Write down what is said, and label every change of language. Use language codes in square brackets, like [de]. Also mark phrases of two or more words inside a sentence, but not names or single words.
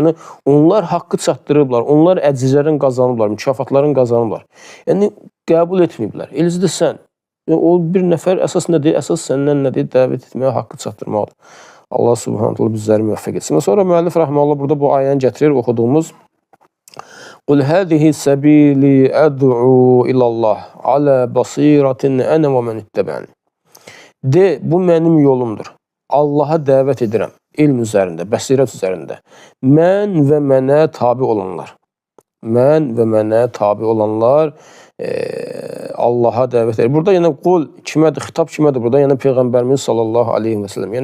[az] Yəni, onlar haqqı çatdırıblar, onlar əcizlərin qazanıblar, mükafatların qazanıblar. Yəni, qəbul etməyiblər. Eləcə də sən. O bir nəfər əsas nədir? Əsas səndən nədir? Dəvət etməyə, haqqı çatdırmaqdır. Allah [ar] سبحانه تعالى [az] bizləri müvəffəq etsin. Sonra müəllif rəhməhullah burada bu ayəni gətirir, oxuduğumuz [ar] قل هذه سبيلي أدعو إلى الله على بصيرة أنا ومن اتبعني. [az] De, bu mənim yolumdur. Allaha dəvət edirəm. İlm üzərində, bəsirət üzərində. Mən və mənə tabi olanlar. Mən və mənə tabi olanlar Allaha dəvət edir. Burada yəni qul kimədir, xitab kimədir burada? Yəni Peyğəmbərimiz [ar] صلى الله عليه وسلم.